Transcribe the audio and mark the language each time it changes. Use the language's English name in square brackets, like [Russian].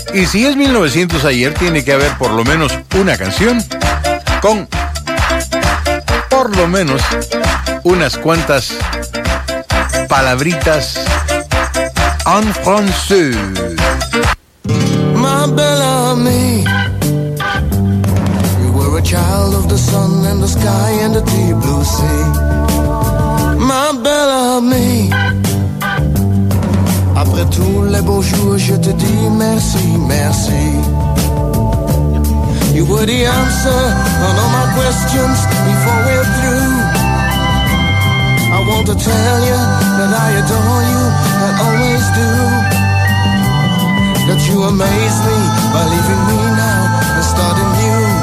[Spanish] Si es 1900 ayer, tiene que haber por lo menos una canción con por lo menos unas cuantas palabritas en francés. [English] My belle ami, you were a child of the sun and the sky and the deep blue sea. [French] My belle ami, après tous les beaux jours, je te dis merci, merci. [English] You were the answer on all my questions before we're through. I want to tell you that I adore you, I always do. That you amaze me by leaving me now and starting you.